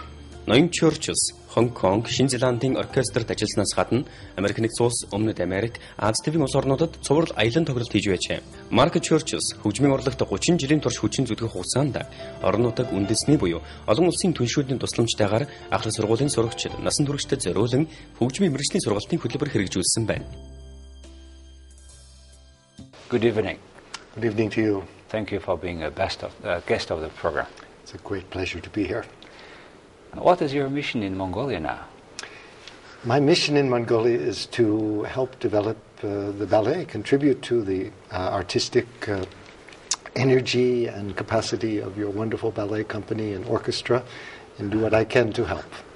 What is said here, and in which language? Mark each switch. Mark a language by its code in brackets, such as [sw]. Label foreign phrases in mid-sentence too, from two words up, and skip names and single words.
[mn] Ноён Churchill Хонконг, Шинэ Зеландын оркестрт ажилласнаас гадна Америк нэгдсэн улс, Өмнөд Америк, Аз тивийн улс орнуудад цуврал аялан тоглолт хийж байжээ. Марк Чөрчиллс хөгжмийн урлагт 30 жилийн турш хүчин зүтгэх хугацаанд орон нутаг үндэсний буюу олон улсын түншүүдийн тусламжтайгаар ахлах сургуулийн сурагчид, насан туршид зориулан хөгжмийн мэргэжлийн сургалтын хөтөлбөр хэрэгжүүлсэн байна. [en] Good evening. Good evening to you. Thank you for being a guest of the program. It's a great pleasure to be here. What is your mission in Mongolia now? My mission in Mongolia is to help develop the ballet, contribute to the artistic energy and capacity of your wonderful ballet company and orchestra, and do what I can to help.